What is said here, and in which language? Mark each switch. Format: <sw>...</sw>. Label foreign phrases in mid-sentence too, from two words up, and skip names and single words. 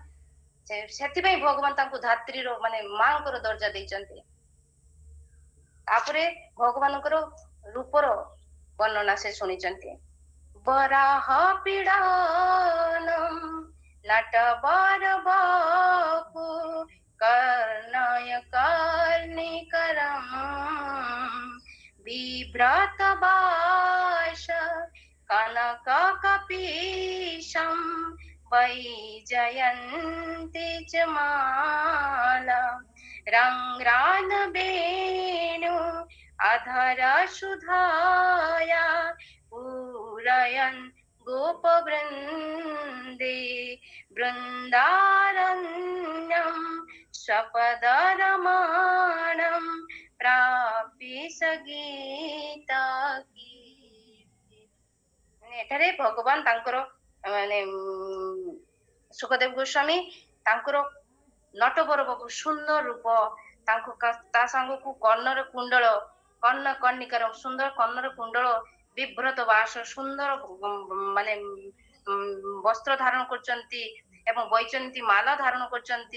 <or>ସେଥିପାଇଁ ଭଗବାନ ତାଙ୍କୁ ଧାତ୍ରୀର ମାନେ ମାଙ୍କର ଦର୍ଜା ଦେଇଛନ୍ତି। ତାପରେ ଭଗବାନଙ୍କର ରୂପର ବର୍ଣ୍ଣନା ସେ ଶୁଣିଛନ୍ତି।</or> <sa>ବରାହ ପୀଡ଼ନମ୍ ନଟବର ବପୁ कर्णय कर्णिकरम् बिभ्रत बाश कनक कपीशम् वैजयन्ति च माला रङ्ग्रान वेणु अधर सुधाया पूरयन् गोपवृन्दे बृन्दारण्यम् स्वपदरमाणम् प्राप्य सगीत कीर्ति।</sa> <or>ଏଠାରେ ଭଗବାନ ତାଙ୍କର ମାନେ ସୁଖଦେବ ଗୋସ୍ୱାମୀ ତାଙ୍କର ନଟବର ବପୁ ସୁନ୍ଦର ରୂପ, ତାଙ୍କୁ ତା ସାଙ୍ଗକୁ କର୍ଣ୍ଣର କୁଣ୍ଡଳ, କର୍ଣ୍ଣ କର୍ଣ୍ଣିକାର ସୁନ୍ଦର କର୍ଣ୍ଣର କୁଣ୍ଡଳ, ବିଭ୍ରତ ବାସ ସୁନ୍ଦର ମାନେ ବସ୍ତ୍ର ଧାରଣ କରୁଛନ୍ତି ଏବଂ ବୈଜୟନ୍ତୀ ମାଲା ଧାରଣ କରୁଛନ୍ତି।</or>